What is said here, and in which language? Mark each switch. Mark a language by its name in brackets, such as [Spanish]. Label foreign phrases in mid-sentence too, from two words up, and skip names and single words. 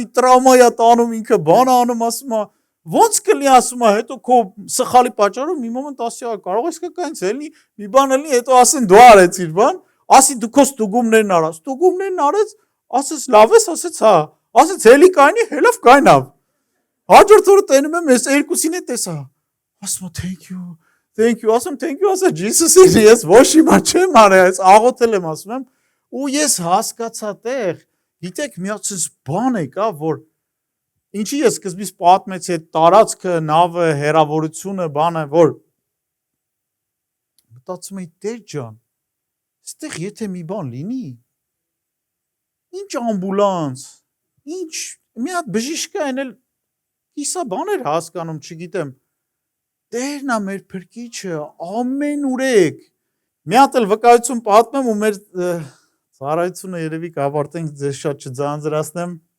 [Armenian] տրավմա է տանում, ինքը բան անում, ասում է, ոնց կլի ասում է, հետո քո սխալի պատճառով մի մոմենտ ասի, կարող ես կայնց հելի, մի բան հելի, հետո ասեն դու արեցիր բան Ասի դու քո ստուգումներն արա, ստուգումներն արեց, ասեց լավ ես, ասեց հա, ասեց հելի կայնի, հելավ կայնավ։ Հաջորդ օրը տենում եմ, ես երկուսին է տեսա, ասում [English] thank you, [Armenian] ասում [English] thank you, [Armenian] ասա Jesus-ին, ես ոչ հիմա չեմ արել, ես աղոթել եմ, ասում եմ, ու ես հասկացա տեղ, գիտեք մի հատ բան եկա, որ ինչի ես սկզբից պատմեցի այդ տարածքը, նավը, հեռավորությունը, բանը, որ մտածում էի Տեր ջան Ստեղ եթե մի բան լինի, ինչ ամբուլանս, ինչ, մի հատ բժիշկը են էլ կիսա բաներ հասկանում, չգիտեմ, Տերն է մեր փրկիչը, ամեն ուրեք, մի հատ էլ վկայություն պատմեմ ու մեր ծառայությունը երևի կավարտենք ձեզ շատ չձանձրացնեմ,